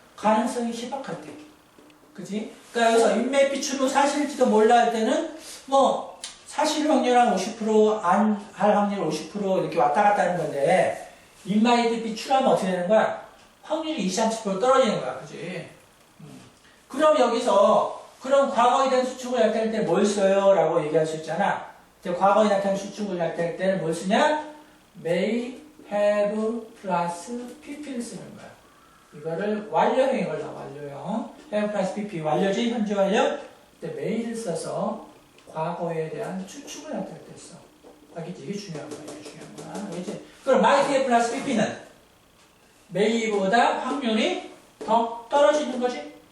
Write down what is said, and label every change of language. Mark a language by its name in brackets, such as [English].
[Korean] 가능성이 희박할 때. 그치? 그러니까 여기서 [English] it may be true [Korean] 사실일지도 몰라 할 때는 뭐 사실 확률 한 50% 안 할 확률 50% 이렇게 왔다 갔다 하는 건데 [English] it might be true [Korean] 하면 어떻게 되는 거야? 확률이 20, 30% 떨어지는 거야. 그치? 그럼 여기서 그럼 과거에 대한 수축을 나타낼 때 뭘 써요? 라고 얘기할 수 있잖아. 과거에 나타난 수축을 나타낼 때는 뭘 쓰냐? may, have, plus pp를 쓰는 거야. 이거를 완료형에 걸려, 완료형. have plus pp, 완료지, 현재 완료. 근데 may를 써서 과거에 대한 추측을 나타낼 때 써. 알겠지? 이게 중요한 거야, 이게 중요한 거야. 알겠지? 그럼 might have plus pp는 may보다 확률이 더 떨어지는 거지?